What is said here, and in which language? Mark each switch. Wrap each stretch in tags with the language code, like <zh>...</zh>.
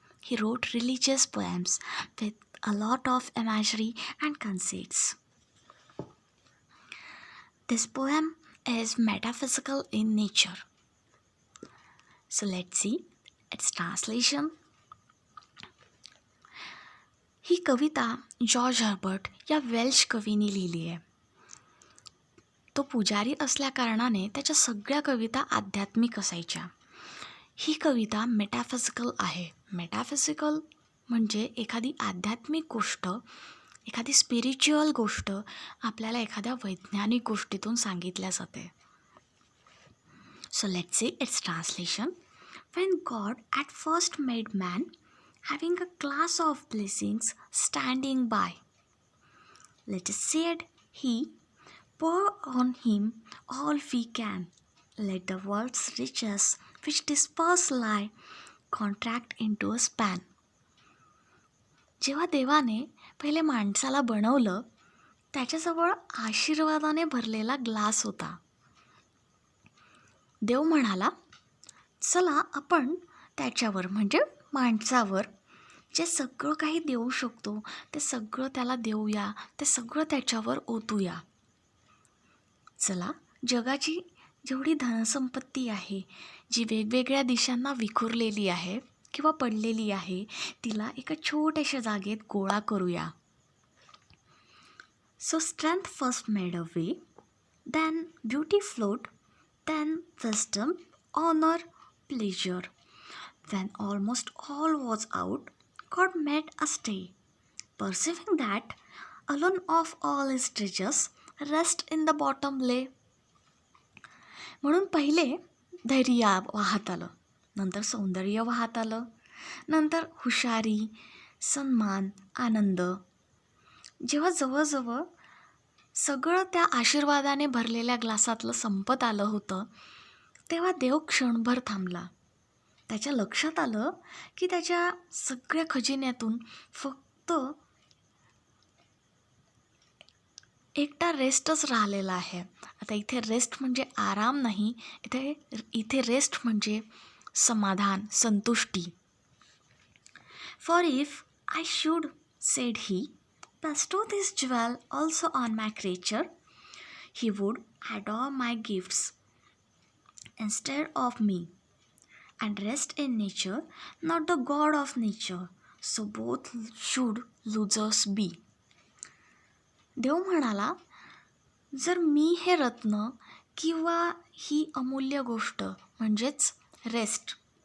<en>He wrote religious poems with a lot of imagery and conceits. This poem is metaphysical in nature. So let's see its translation.</en> <mr>He Kavita George Herbert या Welsh कवीने लिहिली आहे. तो पुजारी असल्याकारणाने त्याच्या सगळ्या कविता आध्यात्मिक असायच्या. ही कविता मेटाफिजिकल आहे. मेटाफिजिकल म्हणजे एखादी आध्यात्मिक गोष्ट, एखादी स्पिरिच्युअल गोष्ट आपल्याला एखाद्या वैज्ञानिक गोष्टीतून सांगितल्या जाते.</mr> <en>So let's see its translation. When God at first made man, having a class of blessings standing by, let us said he, pour on him all we can. Let the world's riches which disperse lie contract into a span.</en> <mr>जेव्हा देवाने पहिले माणसाला बनवलं, त्याच्याजवळ आशीर्वादाने भरलेला glass होता. देव म्हणाला, चला आपण त्याच्यावर म्हणजे माणसावर जे सगळं काही देऊ शकतो ते सगळं त्याला देऊया, ते सगळं त्याच्यावर ओतूया. चला जगाची जेवढी धनसंपत्ती आहे, जी वेगवेगळ्या दिशांना विखुरलेली आहे किंवा पडलेली आहे, तिला एका छोट्याशा जागेत गोळा करूया.</mr> <en>So strength first made a way, then beauty flowed, then wisdom, honour, pleasure. When almost all was out, God made a stay, perceiving that alone of all his treasures rest in the bottom lay.</en> <mr>म्हणून पहिले धैर्य वाहत आलं, नंतर सौंदर्य वाहत आलं, नंतर हुशारी, सन्मान, आनंद. जेव्हा जवळजवळ सगळं त्या आशीर्वादाने भरलेल्या ग्लासातलं संपत आलं होतं, तेव्हा देव क्षणभर थांबला. त्याच्या लक्षात आलं की त्याच्या सगळ्या खजिन्यातून फक्त एकटा रेस्टच राहिलेला आहे. आता इथे रेस्ट म्हणजे आराम नाही, इथे रेस्ट म्हणजे समाधान, संतुष्टी.</mr> <en>For if I should, said he, bestow this jewel also on my creature, he would adore my gifts instead of me, and rest in nature, not the God of nature, so both should losers be.</en> <mr>देव म्हणाला, जर मी हे रत्न किंवा ही अमूल्य गोष्ट म्हणजेच rest</mr>